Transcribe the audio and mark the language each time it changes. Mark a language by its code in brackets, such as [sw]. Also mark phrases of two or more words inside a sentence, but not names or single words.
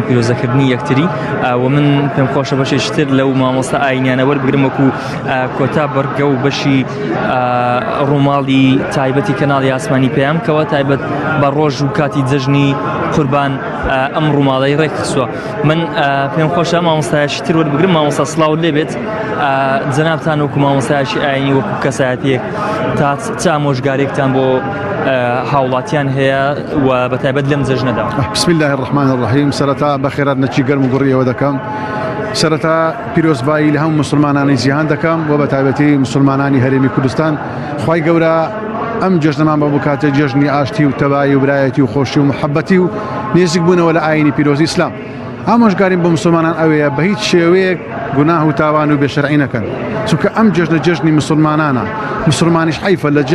[ckb] پیرۆزەکردنی یەکتری و من پێم خۆشە بەشێشتر لەو مامۆستا ئاینیانە وەربگرم وەکو کۆتا بەرگە و بەشی ڕووماڵی تایبەتی کەناڵی ئاسمانی پێیان کەوە تایبەت بە ڕۆژ و کاتی جەژنی قوربان ئەم ڕووماڵەی ڕێکخسووە من پێم خۆشە مامۆستایەکی تر وەربگرم مامۆستا سڵاو لێبێت جەنابتان وەکو مامۆستایەکی ئاینی وەکو کەسایەتیەک تا چ ئامۆژگارێکتان بۆ هاوڵاتیان هەیە و بەتایبەت لەم جەژنەدا [ar] بسم الله الرحمن الرحیم [ckb] سەرەتا بەخێرات نەچی گەرم و گوڕیەوە دەکەم سەرەتا پیرۆزبایی لە هەموو مسلمانانی جیهان دەکەم و بەتایبەتی مسلمانانی هەرێمی کوردستان خوای گەورە ئەم جەژنەمان بە بکاتە جەژنی ئاشتی و تەبایی و برایەتی و خۆشی و محەبەتی و نێزیک بوونەوە لە ئاینی پیرۆزی ئیسلام ئامۆژگاریم بۆ مسلمانان ئەوەیە بە هیچ شێوەیەک گوناه و تاوان و بێشەرعی نەکەن چونکە ئەم جەژنە جەژنی مسلمانانە مسلمانیش حیفە لە